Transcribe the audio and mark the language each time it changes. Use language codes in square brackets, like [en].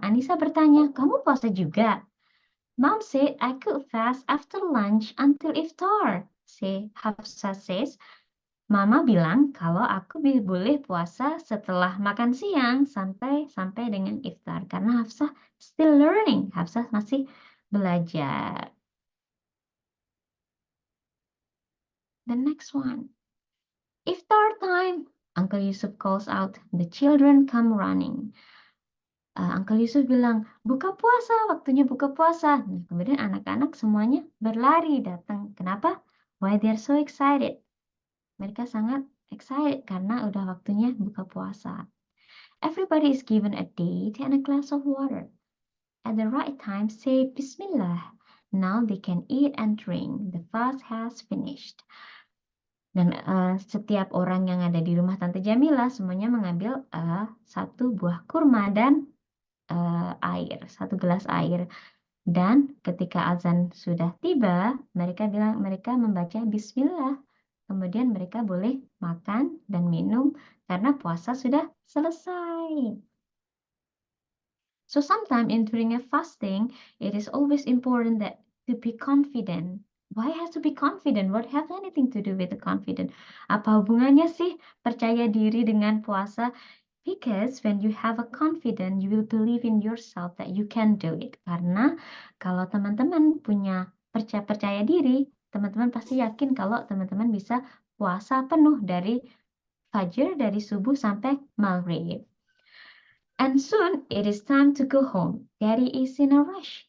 [id] Anissa bertanya, kamu puasa juga? [en] Mom said I could fast after lunch until iftar. Hafsa says, [id] Mama bilang kalau aku boleh puasa setelah makan siang sampai dengan iftar. Karena Hafsa [en] still learning. [id] Hafsa masih belajar. [en] The next one. Iftar time. Uncle Yusuf calls out, the children come running. [id] Uncle Yusuf bilang, buka puasa, waktunya buka puasa. Nah, kemudian anak-anak semuanya berlari datang. Kenapa? [en] Why they're so excited? [id] Mereka sangat excited karena udah waktunya buka puasa. [en] Everybody is given a date and a glass of water. At the right time, say Bismillah. Now they can eat and drink. The fast has finished. [id] Dan setiap orang yang ada di rumah Tante Jamila semuanya mengambil satu buah kurma dan air, satu gelas air. Dan ketika azan sudah tiba, mereka membaca Bismillah. Kemudian mereka boleh makan dan minum karena puasa sudah selesai. [en] So sometimes during a fasting, it is always important that to be confident. Why has to be confident? What has anything to do with the confident? [id] Apa hubungannya sih percaya diri dengan puasa? [en] Because when you have a confidence, you will believe in yourself that you can do it. [id] Karena kalau teman-teman punya percaya diri, teman-teman pasti yakin kalau teman-teman bisa puasa penuh dari fajar, dari subuh sampai maghrib. [en] And soon it is time to go home. Daddy is in a rush.